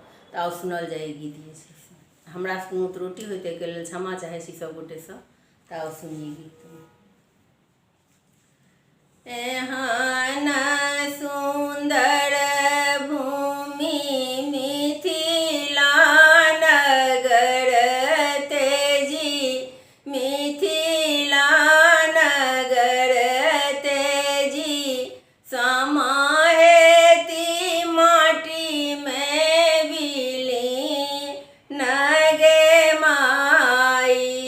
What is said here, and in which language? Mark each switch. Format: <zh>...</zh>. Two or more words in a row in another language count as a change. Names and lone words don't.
<mai>तऽ आउ सुनल जाय ई गीत जे छै से। हमरा से कोनो त्रुटि होय ताहिके लेल क्षमा चाहै छी सब गोटेसँ। तऽ आउ सुनी गीत। एहन सुंदर भूमि मिथिला नगर तेजी, मिथिला नगर तेजी, समाहेती माटी में विलीन गे माई।</mai>